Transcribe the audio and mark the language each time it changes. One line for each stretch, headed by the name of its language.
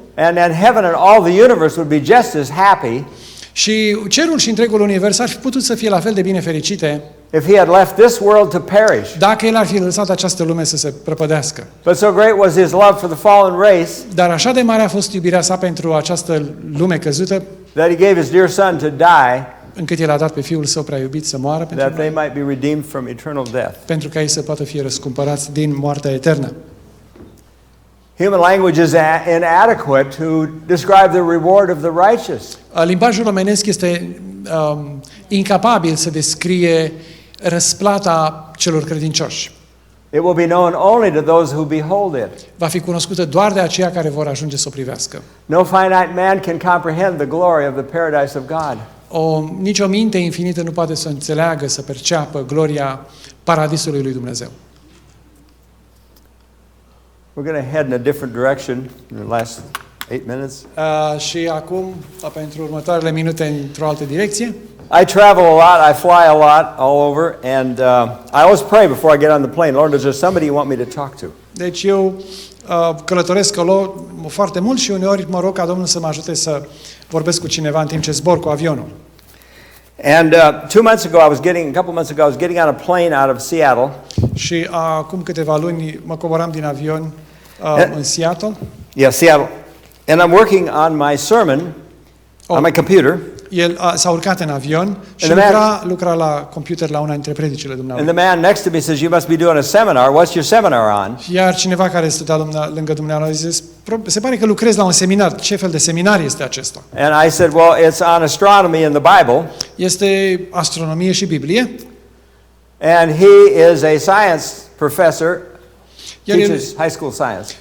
English: And then heaven and all the universe would be just as happy
Romanian: Și cerul și întregul univers ar fi putut să fie la fel de bine fericite
English: if he had left this world to perish.
Romanian: dacă el ar fi lăsat această lume să se prăpădească.
English: But so great was his love for the fallen race
Romanian: Dar așa de mare a fost iubirea sa pentru această lume căzută,
English: that he gave his dear son to die
Romanian: încât el a dat pe Fiul Său prea iubit să moară pentru
English: that they
Romanian: noi,
English: might be redeemed from eternal death.
Romanian: pentru ca ei să poată fi răscumpărați din moartea eternă.
English: Human language is inadequate to describe the reward of the righteous.
Romanian: Limbajul omenesc este incapabil să descrie răsplata celor credincioși.
English: It will be known only to those who behold it.
Romanian: Va fi cunoscută doar de aceia care vor ajunge să o privească.
English: No finite man can comprehend the glory of the paradise of God.
Romanian: Nicio minte infinită nu poate să înțeleagă, să perceapă gloria paradisului lui Dumnezeu.
English: We're going to head in a different direction in the last 8 minutes.
Romanian: Și acum, pentru următoarele minute, într-o altă direcție.
English: I travel a lot, I fly a lot all over, and I always pray before I get on the plane, Lord, is there somebody you want me to talk to?
Romanian: Deci eu călătoresc foarte mult și uneori mă rog ca Domnul să mă ajute să vorbesc cu cineva în timp ce zbor cu avionul.
English: And a couple months ago, I was getting on a plane out of Seattle.
Romanian: Și acum câteva luni mă coboram din avion în Seattle.
English: Yeah, Seattle. And I'm working on my sermon on my computer.
Romanian: El s-a urcat în avion și lucra la computer la una dintre predicile
English: And
Romanian: dumneavoastră.
English: the man next to me says, "You must be doing a seminar. What's your seminar on?"
Romanian: Iar cineva care stătea lângă dumneavoastră zis, se pare că lucrezi la un seminar. Ce fel de seminar este acesta?
English: And I said, "Well, it's on astronomy in the Bible."
Romanian: Este astronomie și Biblie.
English: And he is a science professor, teaches high school science.